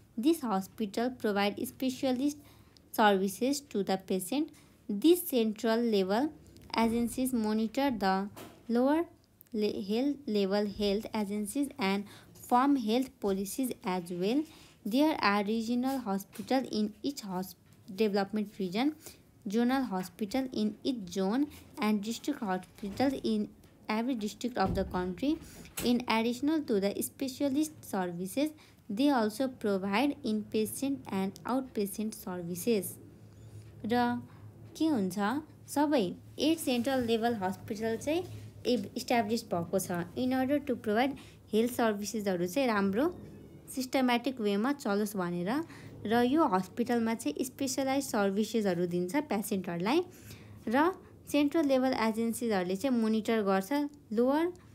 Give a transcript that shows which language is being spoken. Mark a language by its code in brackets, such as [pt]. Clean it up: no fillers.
[en] This hospital provide specialist services to the patient. This central level agencies monitor the lower level health agencies and form health policies as well. There are regional hospitals in each development region, zonal hospital in each zone, and district hospitals in every district of the country. In addition to the specialist services, they also provide inpatient and outpatient services. [ne] र के हुन्छ सबै 8 central level hospital चाहिँ establish भएको छ [en] in order to provide [ne] health सर्भिसेसहरू चाहिँ राम्रो systematic वेमा चलोस् भनेर, र यो हस्पिटलमा चाहिँ स्पेसलाइज सर्भिसेसहरू दिन्छ पेसेन्टहरूलाई, र सेन्ट्रल लेभल एजेन्सिजहरूले चाहिँ मोनिटर गर्छ लोअर